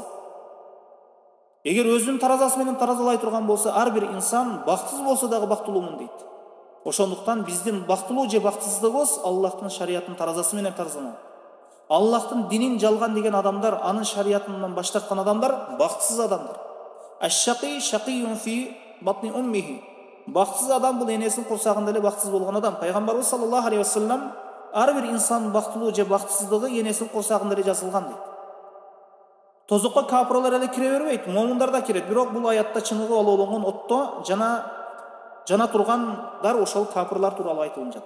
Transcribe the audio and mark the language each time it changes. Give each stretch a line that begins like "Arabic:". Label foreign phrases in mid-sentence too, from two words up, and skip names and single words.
Kyrgyz: Эгер өзүнүн таразасы менен таразалай турган болсо, ар бир инсан бактысыз болсо дагы бактылуумун дейт. Ошондуктан биздин бактылуу же бактысыздыгыбыз Аллахтын шариятынын таразасы менен таразаланат. Аллахтын динин жалган деген адамдар, анын шариятынан баш тарткан адамдар бактысыз адамдар.
Arabic: الشقي شقي في بطن أمه.
Kyrgyz: Бактысыз адам бул энесинин курсагында эле бактысыз болгон адам. Пайгамбарыбыз
Arabic: صلى الله عليه وسلم
Kyrgyz: ар бир инсан бактылуу же бактысыздыгы энесинин курсагында эле жазылган дейт. Тозокко капырлар эле кире бербейт, момундар да кирет. Бирок бул аятта чыныгы олоолонгон отто жана тургандар ошол капырлар тууралуу айтылып жатат.